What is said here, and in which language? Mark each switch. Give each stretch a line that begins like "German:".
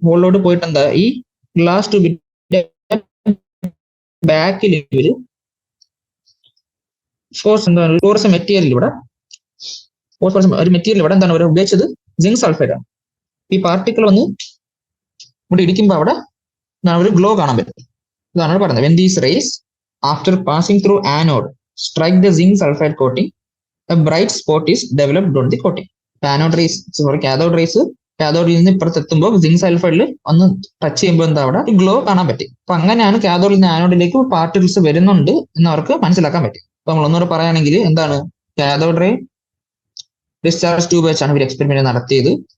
Malayalam: ഹോളിലൂടെ പോയിട്ട് എന്താ ഈ ഗ്ലാസ് ട്യൂബിന്റെ ബാക്കിൽ ഇവര് ഫോഴ്സ് മെറ്റീരിയൽ ഇവിടെ ഒരു മെറ്റീരിയൽ ഇവിടെ എന്താണ് അവർ ഉപയോഗിച്ചത്? സിങ്ക് സൾഫൈഡ് ആണ്. ഈ പാർട്ടിക്കിൾ വന്ന് ഇവിടെ ഇരിക്കുമ്പോൾ അവിടെ ഒരു ഗ്ലോ കാണാൻ പറ്റും. ഇതാണ് പറയുന്നത്.
English: When these rays after passing through anode strike the zinc sulfide coating, a bright spot is developed on the coating.
Malayalam: Anode rays cathode rays കാഥോഡിൽ നിന്ന് ഇപ്പുറത്ത് എത്തുമ്പോൾ സിങ്ക് സൾഫൈഡിൽ ഒന്ന് ടച്ച് ചെയ്യുമ്പോൾ എന്താ അവിടെ ഗ്ലോ കാണാൻ പറ്റി. അപ്പൊ അങ്ങനെയാണ് കാഥോഡിൽ നിന്ന് ആനോഡിലേക്ക് പാർട്ടിക്കിൾസ് വരുന്നുണ്ട് എന്ന് അവർക്ക് മനസ്സിലാക്കാൻ പറ്റി. അപ്പൊ നമ്മൾ ഒന്നുകൂടെ പറയുകയാണെങ്കിൽ എന്താണ് കാഥോഡ് റേ ഡിസ്ചാർജ് ട്യൂബ് വെച്ചാണ് ഇവർ എക്സ്പെരിമെന്റ് നടത്തിയത്.